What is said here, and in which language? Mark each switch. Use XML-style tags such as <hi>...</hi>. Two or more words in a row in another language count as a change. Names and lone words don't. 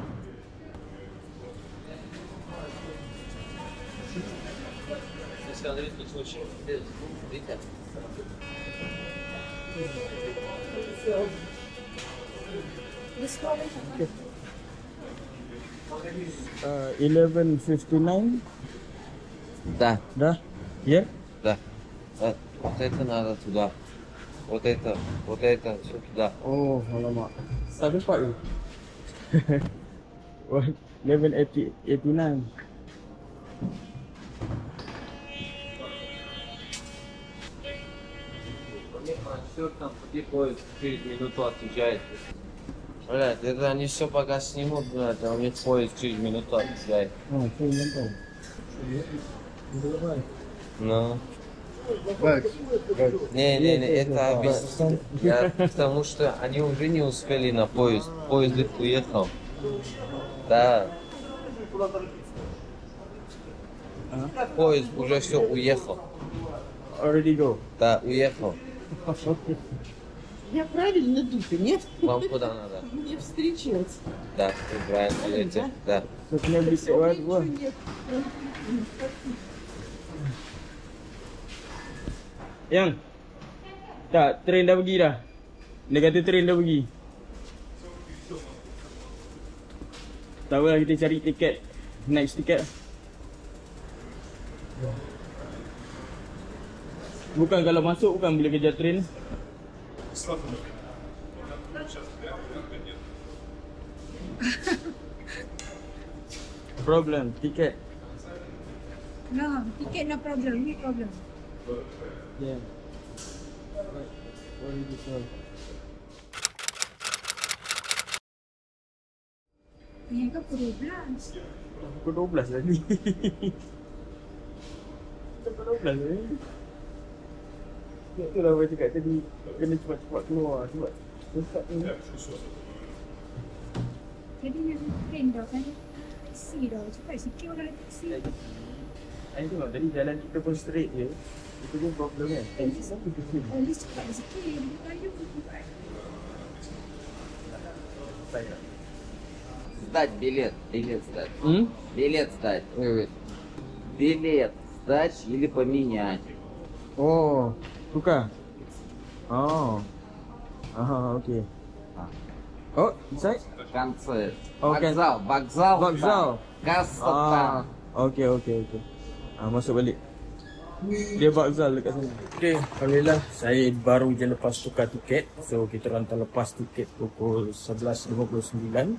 <en>Okay. 11:59.</en> <ru>Да,</ru> <ms>Dah? Ya?</ms> <ru>да. Вот это надо туда. Вот это все туда.</ru> <ms>Oh, alamak. Tak dapat ke? 11:89.</ms> <ru>Там пути поезд через минуту отъезжает. Блядь, это они все пока снимут, блядь, а у них поезд через минуту отъезжает.</ru> <ms>Oh, saya nampak.</ms> <ru>Ну. Не, это объяснение. Потому что они уже не успели на поезд. Поезд их уехал. Да. Поезд уже все уехал.</ru> <en>Already go.</en> <ru>Да, уехал. Я правильно думаю, нет? Вам куда надо? Мне встречать. Да, вы правильно едете. Да.</ru> <ms>So, kena beli sewa dua. Yang? Tak, train dah pergi dah. Dia kata train dah pergi. Tak apalah, kita cari tiket. Next tiket. Bukan kalau masuk, bukan bila kejar train. Problem, tiket. No, tiket</ms> <en>no problem,</en> <ms>ni problem.</ms> <en>Yeah. What is it called?</en> <ms>Yang ke pukul 12. Pukul 12 tadi. Pukul 12 tadi. Itulah apa cakap tadi. Kena cepat-cepat keluar. Cepat. Cepat ni. Jadi yang train dah kan taksi dah. Cepat sikit orang naik taksi. Saya tengok tadi jalan kita pun straight je. Itu pun problem kan.</ms> <en>At least</en> <ms>cepat sikit. Dia kayu cepat.</ms> <ru>Сдать билет. Билет сдать. Билет сдать.</ru> <en>Wait.</en> <ru>Билет сдать или поменять.</ru> <ms>Oh, tukar. Oh. Aha, okey.</ms> <en>Oh, inside?</en> <ru>В конце. Окей. Вокзал. Вокзал. Там. Касса там.</ru> <ms>Okey. Masuk balik. Dia Vokzal dekat sana. Okey, alhamdulillah saya baru je lepas tukar tiket. So kita orang terlepas tiket pukul 11.59.</ms>